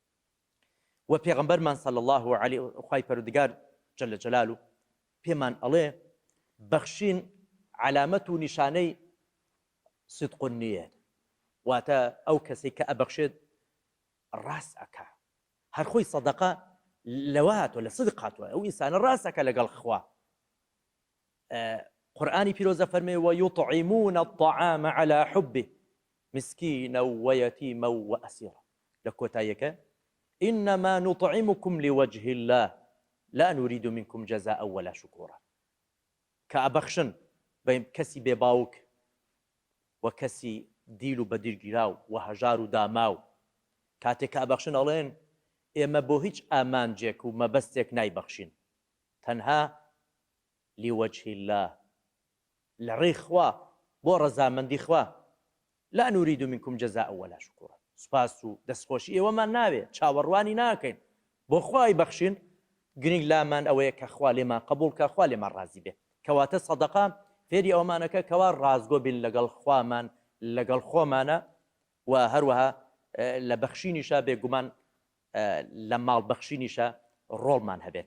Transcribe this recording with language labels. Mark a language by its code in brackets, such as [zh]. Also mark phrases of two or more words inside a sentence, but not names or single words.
[ckb] و پێغەمبەرمان [ar] صلی الله عليه [ckb] خوای پەروەردگار [ar] جەل جەلالو [ckb] پێمان ئەڵێ بەخشین علامەت و نیشانەی [ar] صدق النیە، [ckb] واتە ئەو کەسێک کە ئەبەخشێت ڕاست ئەکا، هەر خۆی سەدەقە لەوە هاتووە، لە صدق هاتووە، ئەو ئینسانە ڕاست ئەکا لەگەڵ خوا. قورئانی پیرۆزە فەرمێ [ar] ويطعمون الطعام على حبه مسكينا ويتيما وأسيرا، [ckb] لە کۆتاییەکە [ar] إنما نطعمكم لوجه الله لا نريد منكم جزاء ولا شكورا. [ckb] کە ئەبەخشن بە کەسی بێباوک و کەسی دیل و بەدیرگیراو و هەژار و داماو، کاتێک کە ئەبەخشن ئەڵێن ئێمە بۆ هیچ ئامانجێک و مەبەستێک نایبەخشین، تەنها [ar] لوجه الله، [ckb] لە ڕێی خوا، بۆ ڕەزامەندی خوا، [ar] لا نريد منكم جزاء ولا شكورا، [ckb] سوپاس و دەستخۆشی ئێوەمان ناوێ، چاوەڕوانی ناکەین، بۆ خوای بەخشین، گرنگ لامان ئەوەیە کە خوا لێمان قبوڵ کە، خوا لێمان ڕازی بێ. کەواتە سەدەقە فێری ئەومانەکە کەوا ڕازگۆ بین لەگەڵ خوامان، لەگەڵ خۆمانە، و هەروەها لە بەخشینیشە بێگومان لە ماڵ بەخشینیشە ڕۆڵمان هەبێت.